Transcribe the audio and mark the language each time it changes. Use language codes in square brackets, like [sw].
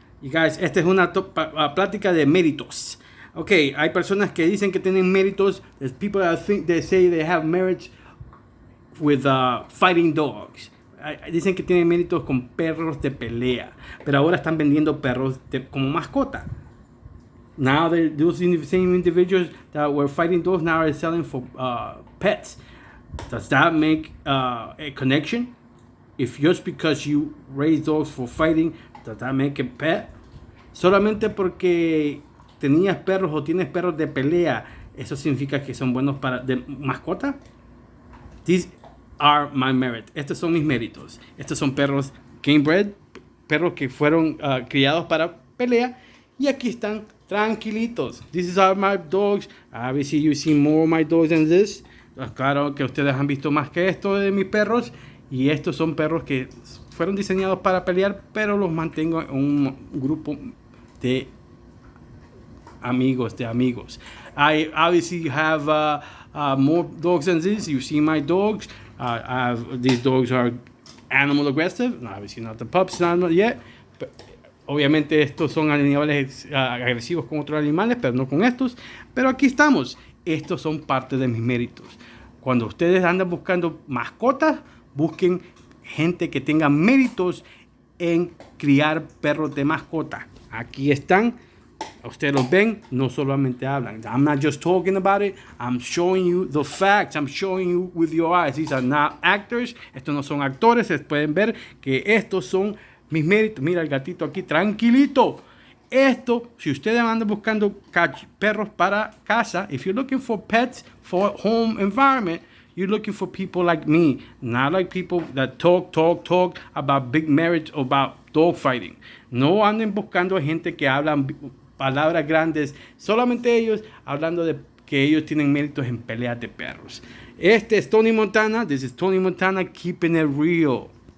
[en] You guys, [es] esta es una plática de méritos. Okay, hay personas que dicen que tienen méritos. [en] There's people that think they say they have merits with fighting dogs. [es] Dicen que tienen méritos con perros de pelea, pero ahora están vendiendo perros como mascota. [en] Now those same individuals that were fighting dogs now are selling for pets. Does that make a connection? If just because you raise dogs for fighting, does that make a pet? [es] Solamente porque tenías perros o tienes perros de pelea, ¿eso significa que son buenos para de mascota? [en] These are my merit. [es] Estos son mis méritos. Estos son perros game bred, perros que fueron criados para pelea, y aquí están tranquilitos. [en] These are my dogs. Obviously you see more of my dogs than this. [es] Claro que ustedes han visto más que esto de mis perros. Y estos son perros que fueron diseñados para pelear, pero los mantengo en un grupo de amigos. [en] I obviously have more dogs than this. You see my dogs. These dogs are animal aggressive. Obviously not the pups, not yet. [es] But, obviamente estos son animales agresivos con otros animales, pero no con estos. Pero aquí estamos. Estos son parte de mis méritos. Cuando ustedes andan buscando mascotas, busquen gente que tenga méritos en criar perros de mascota. Aquí están. Ustedes los ven, no solamente hablan. [en] I'm not just talking about it. I'm showing you the facts. I'm showing you with your eyes. These are not actors. [es] Estos no son actores. Ustedes pueden ver que estos son mis méritos. Mira el gatito aquí, tranquilito. Esto, si ustedes andan buscando perros para casa, [en] if you're looking for pets for home environment, you're looking for people like me, not like people that talk about big marriage, about dog fighting. [es] No anden buscando gente que hablan palabras grandes, solamente ellos hablando de que ellos tienen méritos en peleas de perros. Este es Tony Montana. [en] This is Tony Montana, keeping it real.